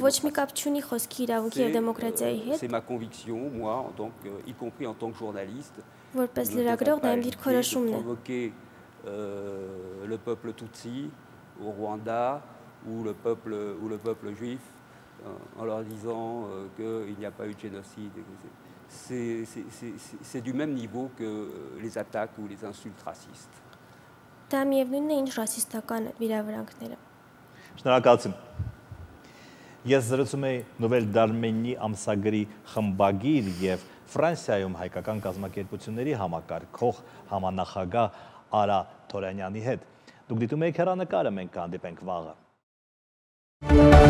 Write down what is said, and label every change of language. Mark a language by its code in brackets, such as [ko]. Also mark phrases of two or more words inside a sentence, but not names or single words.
[fr] C'est ma conviction, moi, y compris en tant que journaliste, provoquer le peuple Tutsi au Rwanda ou le peuple juif en leur disant qu'il n'y a pas eu de génocide. C'est du même niveau que les attaques ou les insultes racistes. [hy] Շնորհակալություն։ Ես զրուցում եի Նովել Դարմենի ամսագրի խմբագիր եւ Ֆրանսիայում հայկական կազմակերպությունների համակարգող համանախագահ Արա Թորանյանի հետ։ Դուք դիտում եք հեռանկարը, մենք կհանդիպենք վաղը։